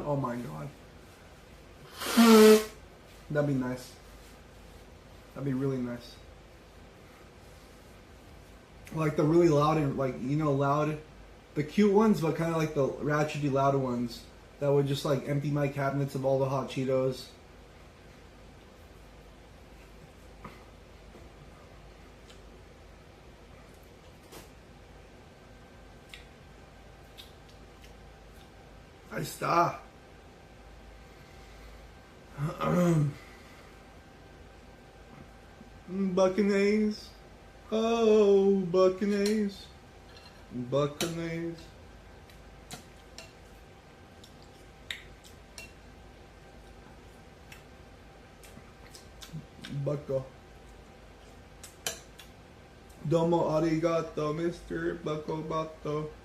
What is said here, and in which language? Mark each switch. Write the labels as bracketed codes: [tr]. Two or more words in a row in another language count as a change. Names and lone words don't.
[en] Oh my god. That'd be nice. That'd be really nice. Like the really loud and like, you know, loud, the cute ones, but kind of like the ratchety loud ones that would just like empty my cabinets of all the hot Cheetos. [es] Ahí está. [en] Buccaneers. Oh, Buccaneers. Buccaneers. Bucko. [ja] どうもありがとう, [en] Mr. Bucko Bato.